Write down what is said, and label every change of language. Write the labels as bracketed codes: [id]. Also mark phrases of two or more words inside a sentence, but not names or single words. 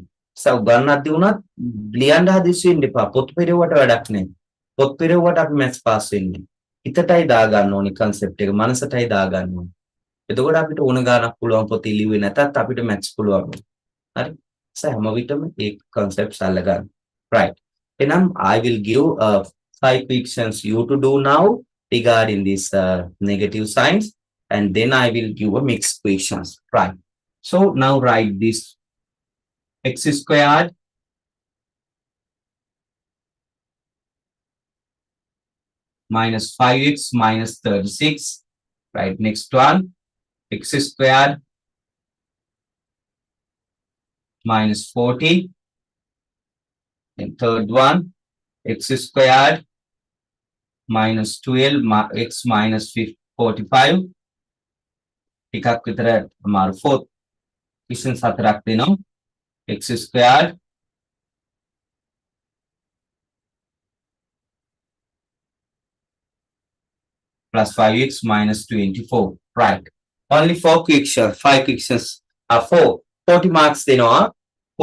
[si] ගණනක්දී වුණත් ලියන්න හදිස්සි වෙන්න එපා. පොත් පෙරෙව්වට වැඩක් නැහැ. පොත් පෙරෙව්වට අපි [en] maths pass [si] වෙන්නේ. හිතටයි දාගන්න ඕනේ concept එක. මනසටයි දාගන්න ඕනේ. එතකොට අපිට ඕන ගානක් පුළුවන් පොත ඉලිව්වේ නැතත් අපිට maths පුළුවන්. හරි. හැම විටම ඒ concepts අල්ලගන්න. [en] right. Enam I will give 5 questions you to do now regarding this negative signs and then I will give a mixed questions. Right. So now write this x squared minus 5x minus 36. Right. Next one x squared minus 40. And third one x squared minus 12 x minus 45. [si] එකක් විතර අමාරු [en] 4 questions [si] හතරක් දෙනවා [en] x squared plus 5x minus 24. Right. Only 4 questions, 5 questions are 40 marks දෙනවා.